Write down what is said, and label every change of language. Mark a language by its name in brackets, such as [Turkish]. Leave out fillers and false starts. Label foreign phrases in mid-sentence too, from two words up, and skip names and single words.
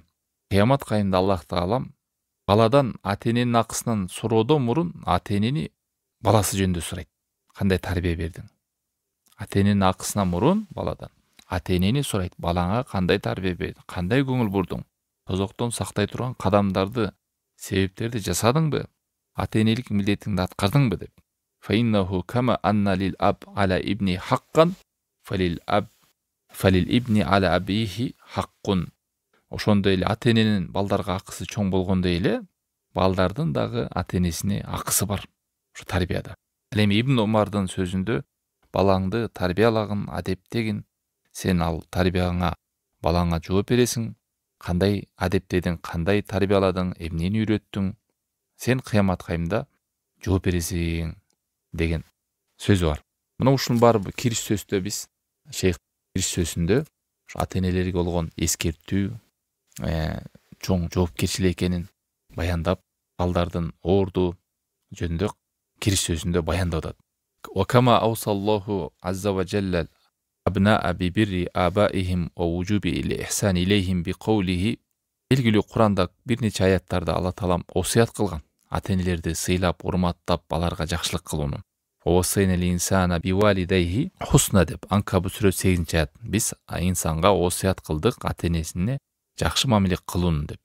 [Kyrgyz] Кыямат кайымда Аллах Таалам баладан ата эненин акысынан суроодон мурун ата энени баласы жөнүндө сурайт. Кандай тарбия бердиң? Ата эненин акысынан мурун баладан ата энени сурайт. Балаңа кандай тарбия бердиң? Кандай көңүл бурдуң? Тозоктон сактай турган кадамдарды, себептерди жасадыңбы? Ата энелик милдетиңди аткардыңбы деп. [Arabic] فإنه كما أن للأب على الابن حقا فللابن على أبيه حق. [Kyrgyz] Ошондой эле ата эненин балдарга акысы чоң болгондой эле балдардын дагы ата энесине акысы бар. Ушу тарбияда. Ал эми Ибн Умардын сөзүндө балаңды тарбиялагын, адептегин, сен ал тарбияңа балаңа жооп бересиң. Кандай адептедиң, кандай тарбияладың, эмнени үйрөттүң? Сен кыямат кайымда жооп бересиң деген сөзү бар. Мына ушунун баары кириш сөздө биз шейх кириш сөзүндө ата энелерге болгон эскертүү, чоң жоопкерчилик экенин баяндап, балдардын орду жөнүндө кириш сөзүндө баяндап атат. [Arabic] وكما أوصى الله عز و جل الأبناء ببر آبائهم و وجوب الإحسان إليهم بقوله. [Kyrgyz] Белгилүү Куранда бир нече аяттарда Алла Таалам осуят кылган. Ата энелерди сыйлап, урматтап, аларга жакшылык кылууну. [Arabic] ووصينا الإنسان بوالديه حسنا [Kyrgyz] деп Анкабут сүрөсү 8-аят. Биз инсанга осуят кылдык ата энесине жакшы мамиле кылууну деп.